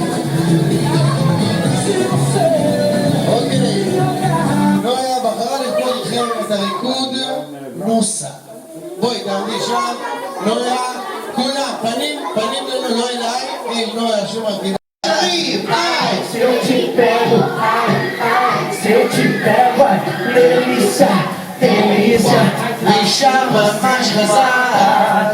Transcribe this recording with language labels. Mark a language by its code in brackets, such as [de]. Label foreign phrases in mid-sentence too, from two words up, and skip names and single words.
[he] אוקיי, נויה בחרה לרקוד איתכם את הריקוד נוסה. בואי, תעמדי שם, נויה, כולם, פנים לנו, לא אליי, אל נויה שמרגינה. שרים, ביי! [pt] Se eu te pego, ai, delícia, delícia, [he] אישה ממש חזק.